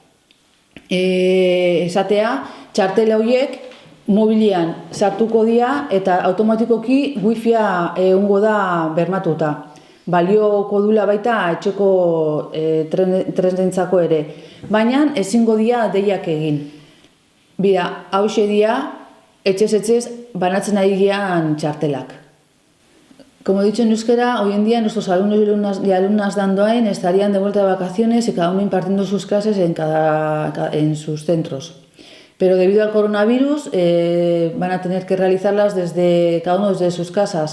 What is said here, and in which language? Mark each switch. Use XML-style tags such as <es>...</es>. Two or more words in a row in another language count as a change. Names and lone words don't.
<eu>Esatea, txartel horiek mobilian sartuko dira eta automatikoki wifia egongo da bermatuta. Balioko dula baita etxeko tresnentzako ere, baina ezingo dira deiak egin. Bida, hauxe dira etxez banatzen ari gian txartelak.</eu> <es>Como he dicho en euskera, hoy en día nuestros alumnos y alumnas de Andoain estarían de vuelta de vacaciones y cada uno impartiendo sus clases en sus centros. Pero debido al coronavirus van a tener que realizarlas cada uno desde sus casas.</es>